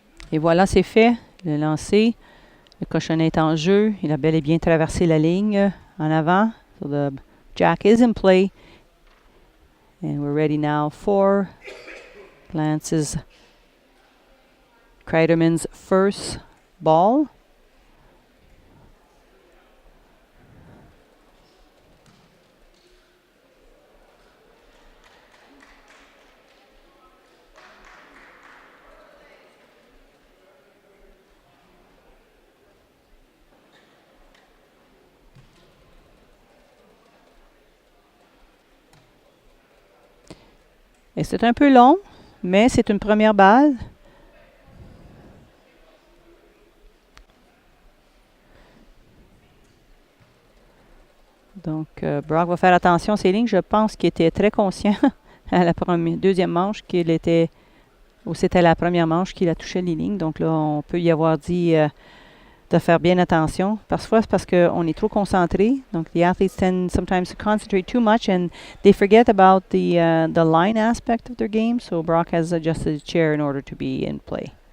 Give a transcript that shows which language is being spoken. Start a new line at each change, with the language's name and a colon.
French: Et voilà, c'est fait. Le lancer. Le cochonnet est en jeu. Il a bel et bien traversé la ligne en avant.
English: So the jack is in play. And we're ready now for Lance's Cryderman's first ball.
French: Et c'est un peu long, mais c'est une première balle. Donc, Brock va faire attention à ses lignes. Je pense qu'il était très conscient à la deuxième manche qu'il était, ou c'était la première manche qu'il a touché les lignes. Donc là, on peut y avoir dit de faire bien attention. Parfois, c'est parce qu'on est trop concentré.
English: Donc, the athletes tend sometimes to concentrate too much and they forget about the line aspect of their game. So Brock has adjusted his chair in order to be in play.